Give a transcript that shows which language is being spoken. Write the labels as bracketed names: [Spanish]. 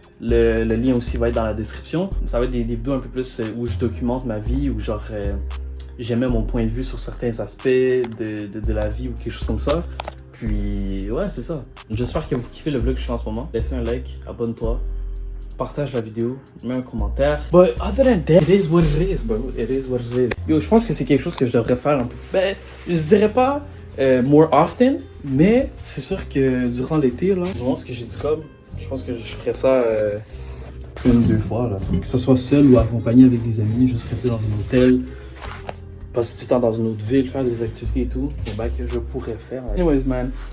[French] Le lien aussi va être dans la description. Ça va être des vidéos un peu plus où je documente ma vie, où genre j'aimais mon point de vue sur certains aspects de la vie ou quelque chose comme ça. Puis ouais, c'est ça. J'espère que vous kiffez le vlog que je fais en ce moment. Laissez un like, abonne-toi, partage la vidéo, mets un commentaire. [English] But other than that, it is what it is, bro. It is what it is. [French] Yo, je pense que c'est quelque chose que je devrais faire un peu. Ben, je dirais pas [English] more often, [French] mais c'est sûr que durant l'été, là, durant ce que j'ai dit comme, je pense que je ferais ça 1-2 fois, là. Que ce soit seul ou accompagné avec des amis, juste rester dans un hôtel, passer du temps dans une autre ville, faire des activités et tout, ben, que je pourrais faire. [English] Anyways, man.